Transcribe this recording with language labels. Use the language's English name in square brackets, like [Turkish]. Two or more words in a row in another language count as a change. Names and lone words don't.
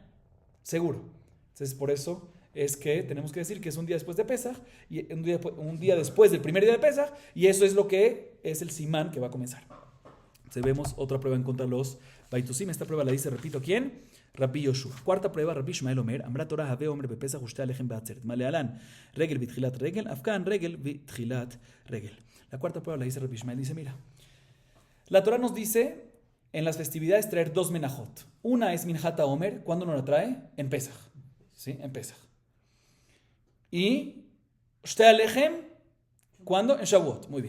[Spanish] Seguro. Entonces por eso es que tenemos que decir que es un día después de Pesach, y un día después del primer día de Pesach, y eso es lo que es el simán que va a comenzar. Entonces vemos otra prueba en contra de los Baitusim. Esta prueba la dice, repito, ¿quién? Rabbi Yoshua. Cuarta prueba, [Hebrew] רבי ישמעאל אומר, אמרה תורה הבא עומר בפסח ושתי הלחם בעצרת. מה להלן, רגל בתחילת רגל, אף כאן רגל בתחילת רגל. [Spanish] La cuarta prueba la dice Rabbi Shmael, dice, mira, la Torah nos dice en las festividades traer dos menajot. Una es [Hebrew] מנחת העומר, [Spanish] ¿cuándo nos la trae? En Pesach. ¿Sí? En Pesach. Y [Hebrew] ושתי הלחם, [Spanish] ¿cuándo? En Shavuot. Muy bien.